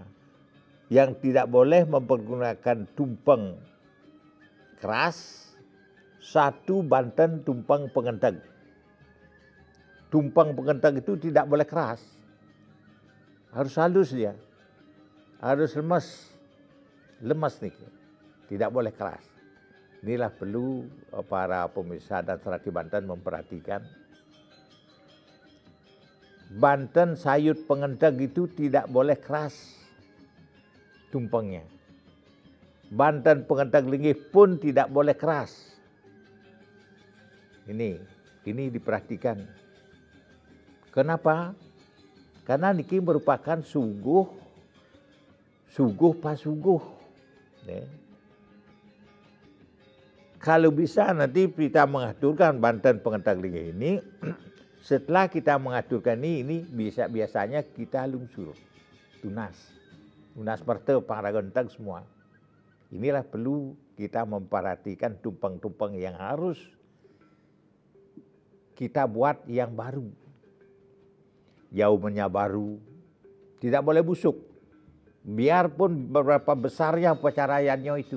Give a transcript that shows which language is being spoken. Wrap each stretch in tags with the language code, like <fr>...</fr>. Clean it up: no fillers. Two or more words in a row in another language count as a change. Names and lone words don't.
<id>Yang tidak boleh mempergunakan tumpeng keras, 1 Banten tumpeng pengenteg. Tumpeng pengenteg itu tidak boleh keras. Harus halus dia. Harus lemas. Lemas nih. Tidak boleh keras. Inilah perlu para pemirsa dan serati Banten memperhatikan. Banten sayut pengenteg itu tidak boleh keras tumpengnya. Banten pengenteg linggih pun tidak boleh keras. Ini diperhatikan. Kenapa? Karena niki merupakan sungguh pasungguh. Ya. Kalau bisa nanti kita mengaturkan Banten pengenteg linggih ini, setelah kita mengaturkan ini biasanya kita lungsur, tunas perte pangragenteg semua. Inilah perlu kita memperhatikan tumpeng-tumpeng yang harus kita buat yang baru. Jauhnya baru, tidak boleh busuk. Biarpun berapa besarnya upacara yanyo itu.</id>